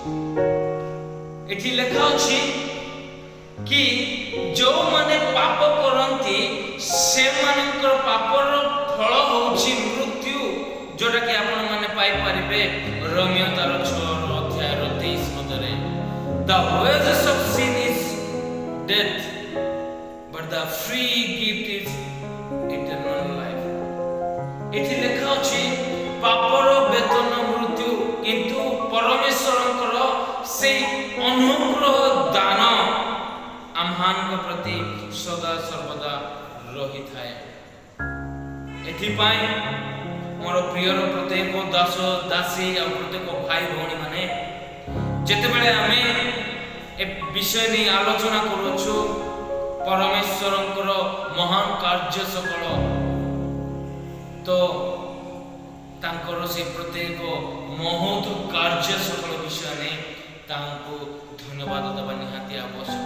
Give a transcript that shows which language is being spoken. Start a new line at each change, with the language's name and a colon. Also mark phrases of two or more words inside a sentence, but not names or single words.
Odia: ଏଠି ଲେଖା ଅଛି କି ଯେଉଁମାନେ ପାପ କରନ୍ତି ସେମାନଙ୍କର ପାପର ଫଳ ହେଉଛି ମୃତ୍ୟୁ, ଯୋଉଟା କି ଆପଣମାନେ ପାଇପାରିବେ ରୋମିଓ ତାର 6 ଅଧ୍ୟାୟ 23 ପଦରେ।
English: The wages of sin is death, but the free gift is eternal life.
Odia: ଏଠି ଲେଖା ଅଛି ପାପର ବେତନ ମୃତ୍ୟୁ, କିନ୍ତୁ ପରମେଶ୍ୱରଙ୍କର ସେଇ ଅନୁଗ୍ରହ ଦାନ ଆମମାନଙ୍କ ପ୍ରତି ସଦା ସର୍ବଦା ରହିଥାଏ। ଏଥିପାଇଁ ମୋର ପ୍ରିୟର ପ୍ରତ୍ୟେକ ଦାସ ଦାସୀ ଆଉ ପ୍ରତ୍ୟେକ ଭାଇ ଭଉଣୀ ମାନେ ଯେତେବେଳେ ଆମେ ଏ ବିଷୟ ନେଇ ଆଲୋଚନା କରୁଛୁ ପରମେଶ୍ୱରଙ୍କର ମହାନ କାର୍ଯ୍ୟ ସକଳ, ତ ତାଙ୍କର ସେ ପ୍ରତ୍ୟେକ ମହତ୍ କାର୍ଯ୍ୟ ସକଳ ବିଷୟ ନେଇ ତାଙ୍କୁ ଧନ୍ୟବାଦ ଦେବା ନିହାତି ଆବଶ୍ୟକ।